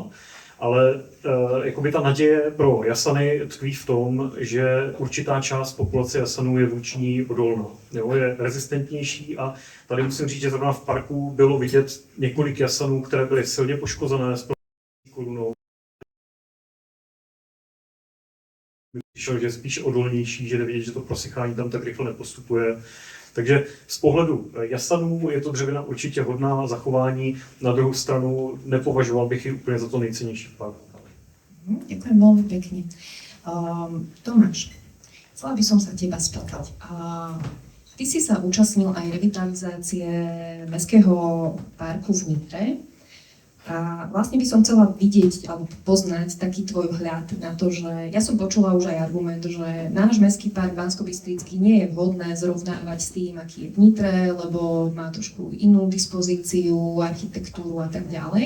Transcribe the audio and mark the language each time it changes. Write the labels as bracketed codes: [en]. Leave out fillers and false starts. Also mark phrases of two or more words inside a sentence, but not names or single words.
[cs] Ale jakoby ta naděje pro jasany tkví v tom, že určitá část populace jasanů je vůči ní odolná, jo, je rezistentnější a tady musím říct, že zrovna v parku bylo vidět několik jasanů, které byly silně poškozené s korunou. Že je spíš odolnější, že jde vidět, že to prosychání tam tak rychle nepostupuje. Takže z pohledu jasanů je to dřevina určitě hodná zachování, na druhou stranu nepovažoval bych ji úplně za to nejcennější v parku. [sk] Ďakujem veľmi pekne. Tomáš, chcela by som sa teba spýtať. Ty si sa účastnil aj revitalizácie Mestského parku v Nitre. A vlastne by som chcela vidieť alebo poznať taký tvoj vhľad na to, že ja som počula už aj argument, že náš mestský park Banskobystrický nie je vhodné zrovnávať s tým, aký je v Nitre, lebo má trošku inú dispozíciu, architektúru a tak ďalej.